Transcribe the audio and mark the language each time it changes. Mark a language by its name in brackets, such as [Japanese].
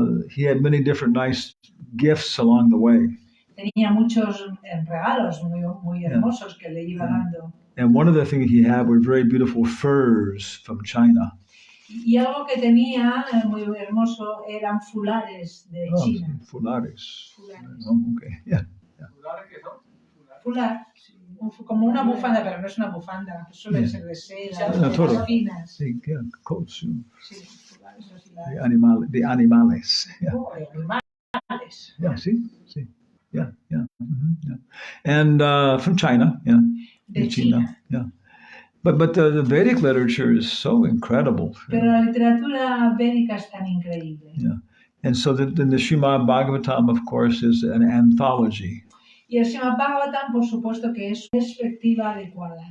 [English] He had many different nice gifts along the way. [Spanish] Tenía muchos regalos muy hermosos que le iba dando. [English] And one of the things he had were very beautiful furs from China. [Spanish] Y algo que tenía muy hermoso eran fulares de China. [English] Fulares. Oh, okay. Yeah. [Spanish] Fular, como una bufanda, pero no es una bufanda, suele ser de seda, finas. [English] Sí, coats. [Spanish] Sí, fulares. De animales. Yeah. Oh, de animales. [English] Yeah, sí. Yeah, yeah, yeah. And from China, yeah, [Spanish] de China. [English] yeah. But the Vedic literature is so incredible. [Spanish] Pero la literatura védica es tan increíble. [English] Yeah, and so then the Srimad Bhagavatam, of course, is an anthology. [Spanish] Y el Srimad Bhagavatam, por supuesto, que es perspectiva adecuada.